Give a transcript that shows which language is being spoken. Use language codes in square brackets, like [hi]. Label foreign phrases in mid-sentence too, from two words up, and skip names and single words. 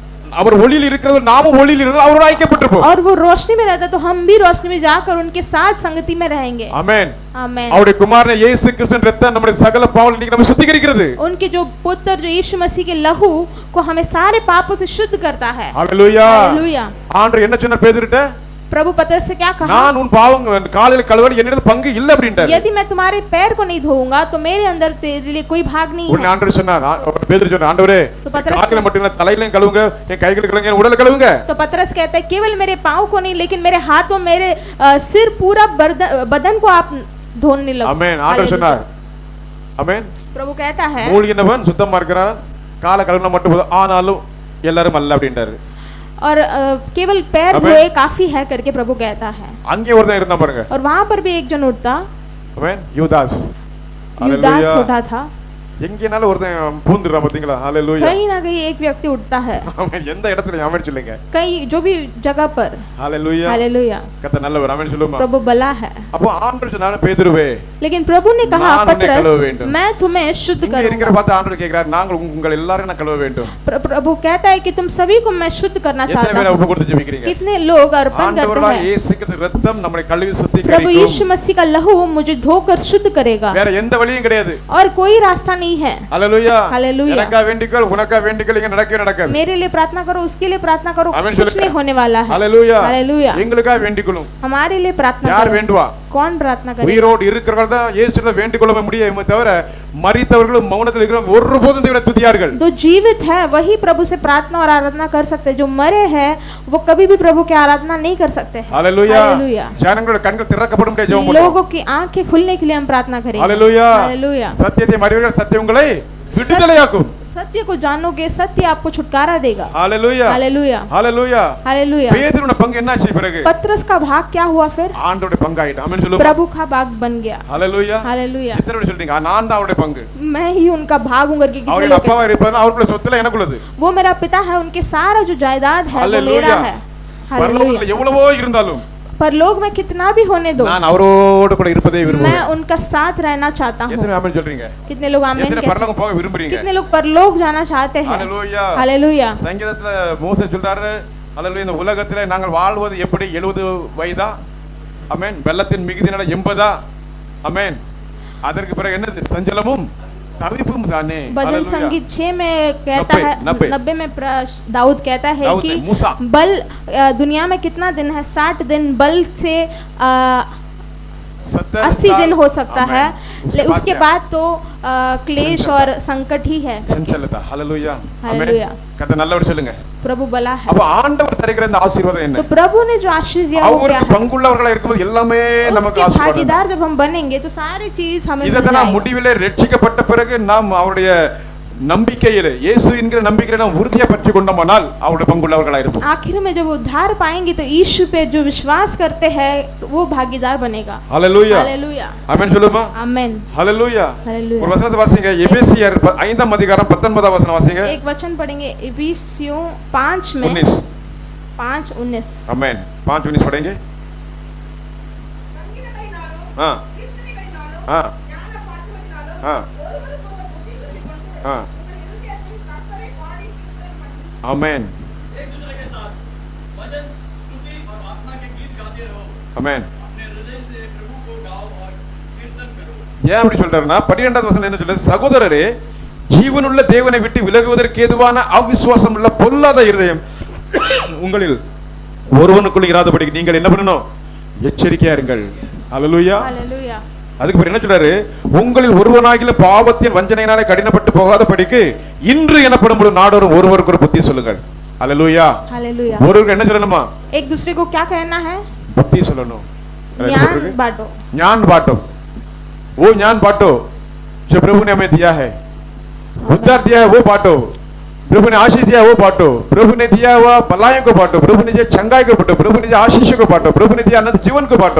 [ta] அவர் ஒளியில் இருக்கிறது நாமும் ஒளியில் இருக்கிறது அவரோடு ஐக்கியப்பட்டிருப்போம் [hi] और वो रोशनी में रहता है तो हम भी रोशनी में जाकर उनके साथ संगति में रहेंगे। [ta] ஆமென் [hi] आमेन। [ta] அவருடைய குமாரன் இயேசு கிறிஸ்துவின் இரத்தம் நம்முடைய சகல பாவங்களை நீக்கி நம்மை சுத்திகரிக்கிறது [hi] उनके जो पुत्र जो यीशु मसीह के लहू को हमें सारे पापों से शुद्ध करता है। हालेलुया हालेलुया। [ta] ஆண்டவர் என்ன சொன்னார் பேதுருட்ட [hi] प्रभु पतरस से क्या कहा? [ta] நான் உன் பாவங்கள் காலையில கழுவ என்னிடத்தில் பங்கு இல்லை அப்படின்றார் [hi] यदि मैं तुम्हारे पैर को नहीं धोऊंगा तो मेरे अंदर तेरे लिए कोई भाग नहीं [ta] உடனே [hi] है। [ta] ஆண்டவர் சொன்னார் பேதுரு சொன்னார் ஆண்டவரே [hi] तो पतरस [ta] கால்களை மட்டும் இல்ல தலையிலையும் கழுவுங்க என் கைகளை கழுவுங்க என் உடலை கழுவுங்க [hi] तो पतरस कहता है केवल मेरे पाँव को नहीं लेकिन मेरे हाथों मेरे सिर पूरा बदन को आप धोने लगो। [ta] ஆமென் ஆண்டவர் சொன்னார் ஆமென் [hi] प्रभु कहता है [ta] மூழ்கினவன் சுத்தமா இருக்கிறான் காலை கழுவினா மட்டும் போதும் ஆனாலும் எல்லாரும் அல்ல அப்படின்றாரு [hi] और केवल पैर आमेन। धोए काफी है करके प्रभु कहता है। [ta] அங்கே ஒருத்தன் இருந்தான் பாருங்க [hi] और वहां पर भी एक जन उठता [ta] ஆமென் யூதாஸ் [hi] युदास उठा था। [ta] எங்கேனாலும் ஒருத்தன் பூந்துடுறான் பாத்தீங்களா? ஹalleluya. [hi] कहीं ना कहीं एक व्यक्ति उठता है, [ta] அவன் எந்த இடத்துல ஆமென் சொல்லுங்க. [hi] कहीं जो भी जगह पर। [ta] ஹalleluya. [hi] हालेलुया। [ta] கர்த்தர் நல்லவர். ஆமென் சொல்லுமா. [hi] प्रभु भला है। [ta] அப்போ ஆண்டவர் சொன்னாரு பேதுருவே, [hi] लेकिन प्रभु ने कहा [ta] நான் உன்னை கழுவ [hi] पतरस, [ta] வேண்டும். [hi] मैं तुम्हें शुद्ध [ta] இங்க இருக்கிற [hi] करूंगा। [ta] பார்த்து ஆண்டவர் கேக்குறாரு, நாங்கள் உங்கள் எல்லாரையும் நான் கழுவ வேண்டும். [hi] प्रभु कहता है कि तुम सभी को मैं शुद्ध करना [ta] எத்தனை [hi] चाहता [ta] பேர் [hi] हूँ। [ta] ஒப்பு கொடுத்து ஜெபிக்கிறீங்க? [hi] कितने लोग अर्पण करते [ta] ஆண்டவராகிய [hi] हैं? [ta] இயேசு கிறிஸ்து ரத்தம் நம்மை கழுவி [hi] प्रभु [ta] சுத்திகரிக்கும். [hi] यीशु मसीह का लहू मुझे धोकर शुद्ध करेगा [ta] வேற எந்த வழியும் கிடையாது. [hi] और कोई रास्ता नहीं है। [ta] ஹalleluya. [hi] हालेलुया। [ta] எனக்கா வேண்டிக்கொள், உனக்கா வேண்டிக்கொள், இங்க நடக்கவே நடக்காது. [hi] मेरे लिए प्रार्थना करो, उसके लिए प्रार्थना करो, आमीन कुछ [ta] சொல்லுங்க. [hi] नहीं होने वाला है। [ta] ஹalleluya. [hi] हालेलुया। [ta] எங்களுக்கா வேண்டிக்கொள்ளும். [hi] हमारे लिए प्रार्थना [ta] யார் [hi] करो। [ta] வேண்டுவா? [hi] कौन प्रार्थना करे? [ta] உயிரோடு இருக்கிறவர்கள் தான் இயேசுவை வேண்டிக்கொள்ள முடியுமே தவிர மரித்தவர்களும் மௌனத்தில் இருக்கிறவங்க ஒருபோதும் தேவனை துதியார்கள். [hi] जो जीवित है वही प्रभु से प्रार्थना और आराधना कर सकते हैं, जो मरे हैं वो कभी भी प्रभु की आराधना नहीं कर सकते हैं। [ta] ஹalleluya. [hi] हालेलुया। [ta] ஜனங்களோட கண்கள் திறக்கப்படும் முடிய ஜெபம் பண்ணுவோம். [hi] लोगों की आंखें खुलने के लिए हम प्रार्थना करेंगे। [ta] ஹalleluya. [hi] हालेलुया। [ta] சத்தியத்தை அறிவீர்கள், சத்தியம் உங்களை விடுதலையாக்கும். [hi] सत्य को जानोगे, सत्य आपको छुटकारा देगा। [ta] ஹalleluya. [hi] हालेलुया। [ta] ஹalleluya. [hi] हालेलुया। [ta] பேதுருவோட பங்கு என்னாச்சு பிறகு? [hi] पतरस का भाग क्या हुआ फिर? [ta] ஆண்டவருடைய பங்காயிட்டு. ஆமென் சொல்லுங்க. [hi] प्रभु का भाग बन गया। [ta] ஹalleluya. [hi] हालेलुया। [ta] எத்தனை பேர் சொல்றீங்க நான் தான் அவருடைய பங்கு? [hi] मैं ही उनका भाग हूँ करके कितने [ta] அவருடைய [hi] लोग [ta] அப்பாவா இருப்பாரு, அவருக்குள்ள சொத்துல எனக்குள்ளது. [hi] कहते हैं? वो मेरा पिता है, उनके सारा जो जायदाद है वो हालेलुया। मेरा है। हालेलुया। [ta] பரலோகத்துல எவ்வளவோ இருந்தாலும் [hi] परलोक में कितना भी होने दो, [ta] நான் அவரோடு கூட இருப்பதே [hi] मैं [ta] விரும்புகிறேன். [hi] उनका साथ रहना चाहता हूँ। [ta] எத்தனை ஆமென் சொல்றீங்க? [hi] कितने लोग आमीन [ta] எத்தனை [hi] कहते हैं? [ta] பரலோகம் போக விரும்புறீங்க? [hi] कितने लोग परलोक जाना चाहते हैं? [ta] ஹalleluya. [hi] हालेलुया। [ta] சங்கீதத்துல மோசே சொல்றாரு, ஹalleluya, இந்த உலகத்துல நாங்கள் வாழ்வது எப்படி? 70 வயதா? ஆமென். வெள்ளத்தின் மிகுதினால 80 ஆமென். அதற்கு பிறகு என்னது? சஞ்சலமும் தவிப்பும் தானே. [hi] भजन संगीत 6 में कहता है, 90 90 में दाऊद कहता है दाऊद कि ने, मूसा। बल दुनिया में कितना दिन है? 60 दिन बल से 80 दिन हो सकता है। उसके बाद तो क्लेश और संकट ही है। [ta] சஞ்சலதா. ஹalleluya. [hi] हालेलुया। [ta] கர்த்தர் நல்லவர் சொல்லுங்க. [hi] प्रभु भला है। [ta] அப்ப ஆண்டவர் தருகிற இந்த ஆசீர்வாதம் என்ன? [hi] तो प्रभु ने जो आशीष दिया वो क्या [ta] அவருக்கு [hi] है? [ta] பங்குள்ளவர்களா இருக்கும்போது எல்லாமே நமக்கு [hi] उसके [ta] ஆசீர்வாதம். [hi] भागीदार जब हम बनेंगे तो सारी चीज हमें मिल [ta] இதெல்லாம் [hi] जाएगी। [ta] முடிவிலே ரட்சிக்கப்பட்ட பிறகு நாம் அவருடைய நம்பிக்கையிலே, இயேசு என்கிற நம்பிக்கையில நாம் உறுதியா பற்றி கொண்டோமானால் அவருடைய பங்குள்ளவர்களா இருப்போம். [hi] आखिर में जब उद्धार पाएंगे तो यीशु पे जो विश्वास करते हैं तो वो भागीदार बनेगा। [ta] ஹalleluya. [hi] हालेलुया। [ta] ஆமென் சொல்லுமா. [hi] आमेन। [ta] ஹalleluya. [hi] हालेलुया। [ta] ஒரு வசனத்தை வாசிங்க. எபேசியர் 5ஆம் அதிகாரம் 19ஆம் வசனம் வாசிங்க. [hi] एक वचन पढ़ेंगे इफिसियों 5 में 19. 5:19। ஆமென். 5:19 पढ़ेंगे. हां हां हां हां आमेन एक दूसरे के साथ भजन, स्तुति और आत्मा के गीत गाते रहो। आमेन. अपने हृदय से प्रभु को गाओ और कीर्तन करो। [ta] ஏன் அப்படி சொல்றாருன்னா 12வது வசனம் என்ன சொல்லுது? சகோதரரே, ஜீவனுள்ள தேவனை விட்டு விலகுவதற்கு ஏதுவான அவிசுவாசம் உள்ள பொல்லாத இருதயம் உங்களில் ஒருவனுக்குள் இராதபடி நீங்கள் என்ன பண்ணணும்? எச்சரிக்கையா இருங்கள். ஹalleluya. [hi] हालेलुया। [ta] அதுக்கு பிறகு என்ன சொல்றாரு? உங்களில் ஒருவனாகில பாவத்தின் வஞ்சனையினாலே கடினப்பட்டு போகாதபடிக்கு இன்று எனப்படும் ஒரு நாடோறும் ஒருவருக்கு ஒரு புத்தி சொல்லுங்கள். ஹalleluya. [hi] हालेलुया। [ta] ஒருவருக்கு என்ன சொல்லணுமா? [hi] एक दूसरे को क्या कहना है? [ta] புத்தி சொல்லணும். [hi] ज्ञान बांटो। ज्ञान बांटो। वो ज्ञान बांटो जो प्रभु ने हमें दिया है। उद्धार दिया है वो बांटो। प्रभु ने आशीष दिया है वो बांटो। प्रभु ने दिया हुआ भलाइयों को बांटो। प्रभु ने दिया चंगाई को बांटो। प्रभु ने दिया आशीष को बांटो। प्रभु ने दिया अनंत जीवन को बांटो।